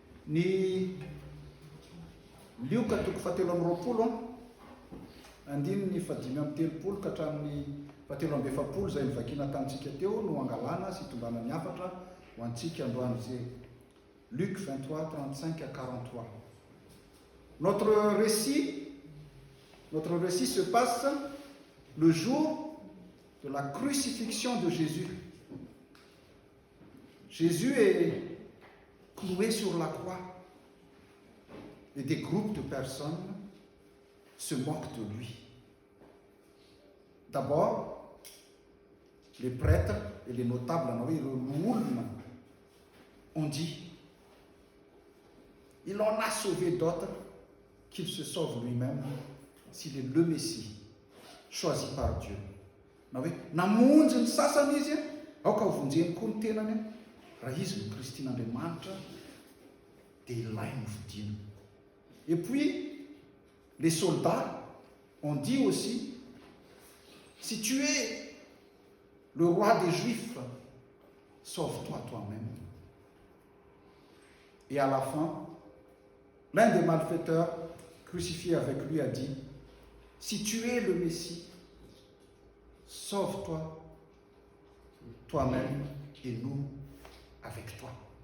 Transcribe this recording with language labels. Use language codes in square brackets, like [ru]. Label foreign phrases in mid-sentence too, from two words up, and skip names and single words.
[mg] Ny lioka toko fahatelo amby roapolo andiny ny fadimy amby telopolo ka hatramin'ny fahatelo amby efapolo zay nivakina tamintsika teo no angalana sy hitondrana ny afatra ho antsika androany zay. [fr] Luc 23, 35 à 43. Notre récit se passe le jour de la crucifixion de Jésus. Jésus est cloué sur la croix et des groupes de personnes se moquent de lui. D'abord, les prêtres et les notables ont dit: il en a sauvé d'autres, qu'il se sauve lui-même s'il est le Messie choisi par Dieu. [mg] Namonjy ny sasany izy aoka hovonjeny koa ny tenany raha izy no Kristin'Andriamanitra dia ilay ny vidiana. [fr] Et puis les soldats ont dit aussi: si tu es le roi des Juifs, sauve-toi toi-même. Et à la fin, l'un des malfaiteurs crucifié avec lui a dit: si tu es le Messie, sauve-toi toi-même et nous avec toi.